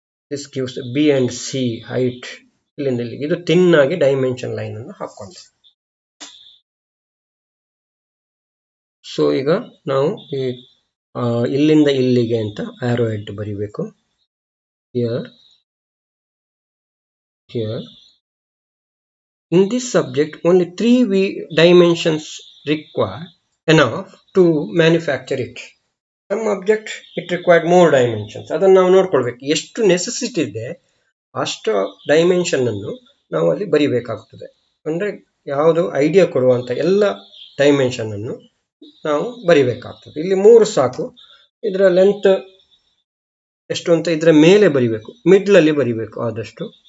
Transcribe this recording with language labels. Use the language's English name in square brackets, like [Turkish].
[English] This gives B and C height. [Kannada] ಇಲ್ಲಿಂದ ಇಲ್ಲಿ ಇದು ತಿನ್ನಾಗಿ ಡೈಮೆನ್ಷನ್ ಲೈನ್ ಅನ್ನು ಹಾಕೊಂಡೆ. ಸೊ ಈಗ ನಾವು ಇಲ್ಲಿಂದ ಇಲ್ಲಿಗೆ ಅಂತ ಆರೋ ಹೆಡ್ ಬರಿಬೇಕು. [English] Here in this subject only 3 dimensions required enough to manufacture it. Some object it required more dimensions. [Kannada] ಅದನ್ನು ನಾವು ನೋಡ್ಕೊಳ್ಬೇಕು, ಎಷ್ಟು ನೆಸೆಸಿಟಿ ಇದೆ ಅಷ್ಟು ಡೈಮೆನ್ಷನ್ ಅನ್ನು ನಾವು ಅಲ್ಲಿ ಬರಿಬೇಕಾಗ್ತದೆ. ಅಂದ್ರೆ ಯಾವುದು ಐಡಿಯಾ ಕೊಡುವಂತ ಎಲ್ಲ ಡೈಮೆನ್ಷನ್ ಅನ್ನು ನಾವು ಬರಿಬೇಕಾಗ್ತದೆ. ಇಲ್ಲಿ 3 ಸಾಕು. ಇದರ ಲೆಂತ್ ಎಷ್ಟು ಅಂತ ಇದರ ಮೇಲೆ ಬರಿಬೇಕು, ಮಿಡ್ಲ್ ಅಲ್ಲಿ ಬರಿಬೇಕು ಆದಷ್ಟು.